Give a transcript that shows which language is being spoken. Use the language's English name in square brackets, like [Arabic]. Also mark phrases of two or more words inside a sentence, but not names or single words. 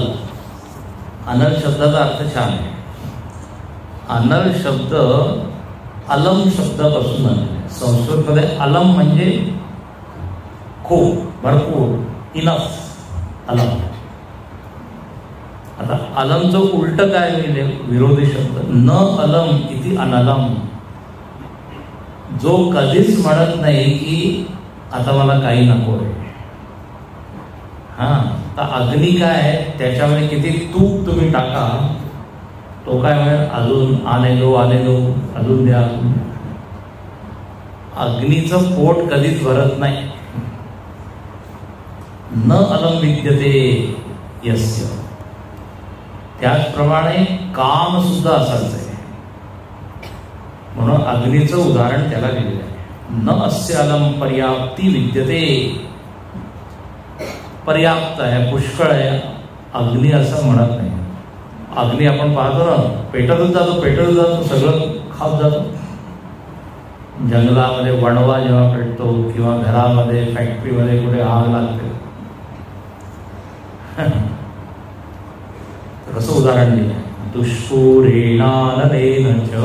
[Marathi] अनल शब्दाचा अर्थ छान आहे. अनल शब्द अलम शब्दापासून बनले. संस्कृतमध्ये अलम म्हणजे खूप, भरपूर, इनफ, अलम. आता अलमचं उलट काय लिहिले, विरोधी शब्द. [Sanskrit] न अलम इति अनलम, [Marathi] जो कधीच म्हणत नाही की आता मला काही नको आहे. तर अग्नी काय आहे, त्याच्यामध्ये किती तूप तुम्ही टाका, तो काय म्हणेल अजून आनेलो अजून द्या. अग्नीचं पोट कधीच भरत नाही. [Sanskrit] न अलम विद्यते यस्य. [Marathi] त्याचप्रमाणे काम सुद्धा असाच आहे. म्हणून अग्नीचं उदाहरण त्याला दिलेलं आहे. [Sanskrit] न अस्य अलम पर्याप्ती विद्यते. [Marathi] पर्याप्त आहे, पुष्कळ आहे, अग्नी असं म्हणत नाही. अग्नी आपण पाहतो ना, पेटतच जातो, सगळं खात जातो. जंगलामध्ये वणवा जेव्हा पेटतो किंवा घरामध्ये फॅक्टरीमध्ये कुठे आग लागते, कसं उदाहरण दिलं, [Sanskrit] दुष्पूरेणानलेन च.